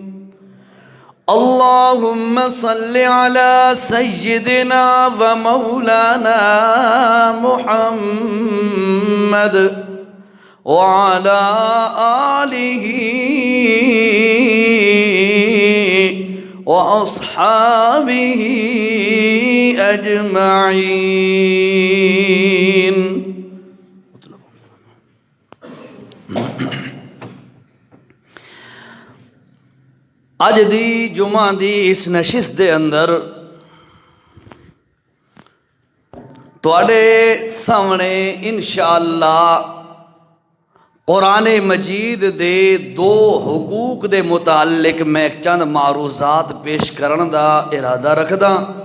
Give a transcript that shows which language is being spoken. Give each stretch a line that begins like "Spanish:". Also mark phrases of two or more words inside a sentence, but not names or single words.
Arabic: اللهم صل على سيدنا ومولانا محمد وعلى آله وأصحابه أجمعين.
Punjabi: اج دی جمعہ دی اس نشست دے اندر تواڈے سامنے انشاءاللہ قرآن مجید دے دو حقوق دے متعلق میں چند معروضات پیش کرن دا ارادہ رکھدا.